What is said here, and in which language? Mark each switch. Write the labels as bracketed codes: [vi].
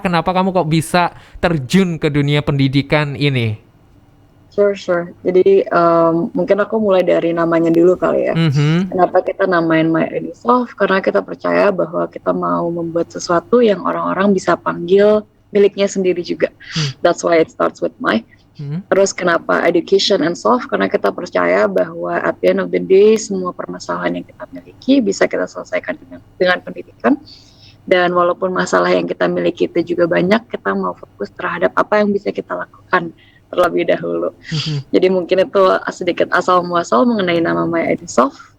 [id] Kenapa kamu kok bisa terjun ke dunia pendidikan ini? [en] Sure. [id] Jadi mungkin aku mulai dari namanya dulu kali ya. Kenapa kita namain MyEduSoft? Karena kita percaya bahwa kita mau membuat sesuatu yang orang-orang bisa panggil miliknya sendiri juga. [en] That's why it starts with my. [id] Terus kenapa [en] education and soft? [id] Karena kita percaya bahwa [en] at the end of the day [id] semua permasalahan yang kita miliki bisa kita selesaikan dengan pendidikan. Dan walaupun masalah yang kita miliki itu juga banyak, kita mau fokus terhadap apa yang bisa kita lakukan terlebih dahulu. Jadi mungkin itu sedikit asal muasal mengenai nama MyEduSoft.